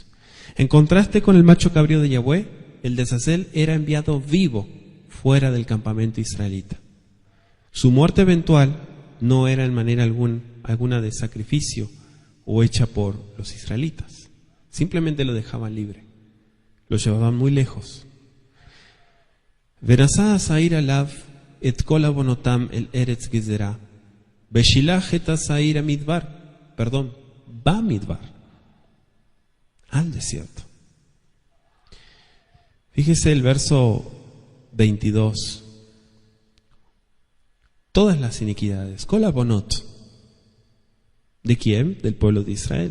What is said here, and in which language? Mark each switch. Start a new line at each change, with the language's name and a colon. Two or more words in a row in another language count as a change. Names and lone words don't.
Spanish: En contraste con el macho cabrío de Yahweh, el de Azazel era enviado vivo fuera del campamento israelita. Su muerte eventual no era en manera alguna de sacrificio o hecha por los israelitas. Simplemente lo dejaban libre. Lo llevaban muy lejos.
Hebrew: ונשא השעיר עליו את כל עונותם אל ארץ גזרה. בשלח את השעיר המדברה.
Spanish: Perdón, Bamidbar. Al desierto. Fíjese el verso 22. Todas las iniquidades.
Hebrew: כל עונות.
Spanish: ¿De quién? Del pueblo de Israel.